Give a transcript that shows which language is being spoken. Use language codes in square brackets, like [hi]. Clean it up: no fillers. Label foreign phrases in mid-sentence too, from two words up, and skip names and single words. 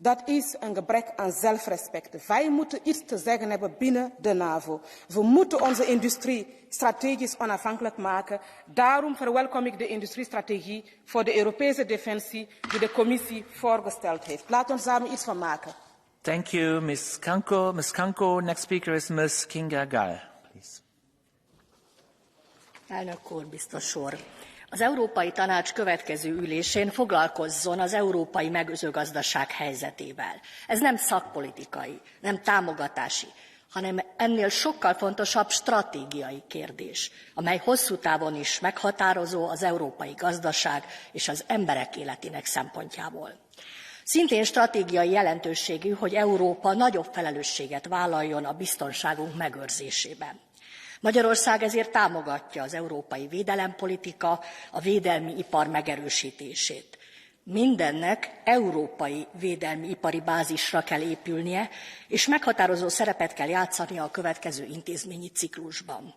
[nl] Dat is een gebrek aan zelfrespect. Wij moeten iets te zeggen hebben binnen de NAVO. We moeten onze industrie strategisch onafhankelijk maken. Daarom verwelkom ik de industriestrategie voor de Europese defensie die de commissie voorgesteld heeft. Laten we samen iets van maken. [en] Thank you, Ms. Kanko. Ms. Kanko, next speaker is Ms. Kinga Gál, please. [hu] Elnök úr, biztos úr! Az Európai Tanács következő ülésén foglalkozzon az európai mezőgazdaság helyzetével. Ez nem szakpolitikai, nem támogatási, hanem ennél sokkal fontosabb stratégiai kérdés, amely hosszú távon is meghatározó az európai gazdaság és az emberek életének szempontjából. Szintén stratégiai jelentőségű, hogy Európa nagyobb felelősséget vállaljon a biztonságunk megőrzésében. Magyarország ezért támogatja az európai védelempolitika, a védelmi ipar megerősítését. Mindennek európai védelmi ipari bázisra kell épülnie, és meghatározó szerepet kell játszania a következő intézményi ciklusban.